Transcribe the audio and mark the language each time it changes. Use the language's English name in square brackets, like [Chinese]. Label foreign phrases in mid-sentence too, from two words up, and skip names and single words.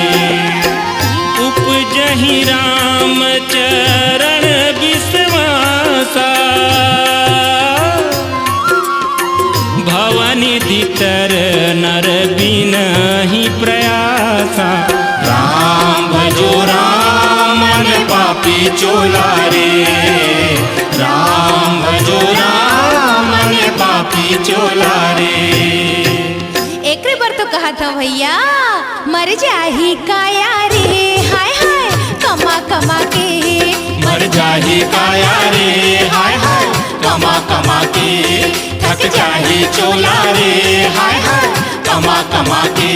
[Awadhi] उपजहि राम चरण विश्वासा, भवनि दितर नर बिनहि प्रयासा। [Chhattisgarhi] राम भजो राम मन पापी चोला रे। राम भजो राम मन पापी चोला रे। एकरे बार तो कहा था भैया मर जाही काया रे हाय हाय कमा कमा के। मर जाही काया रे हाय हाय कमा कमा के। थक जाही चोला रे हाय हाय कमा कमा के।